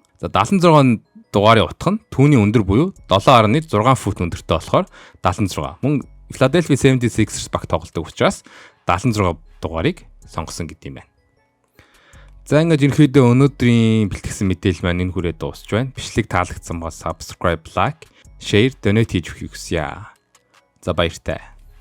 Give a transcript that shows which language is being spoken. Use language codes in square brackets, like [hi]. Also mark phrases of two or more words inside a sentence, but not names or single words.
[mn] За 76 дугаарын утга нь түүний өндөр буюу 7.6 фут өндөртэй болохоор 76. Мөн Philadelphia 76ers багт тоглодог учраас 76 дугаарыг сонгосон гэдэг юм байна. За ингээд ерөнхийдөө өнөөдрийн бэлтгэсэн мэдээлэл маань энэ хүрээ дуусч байна. Бичлэг таалагдсан бол [en] subscribe, like, share, donate [mn] хийж өгөхийг хүсье. За баяртай.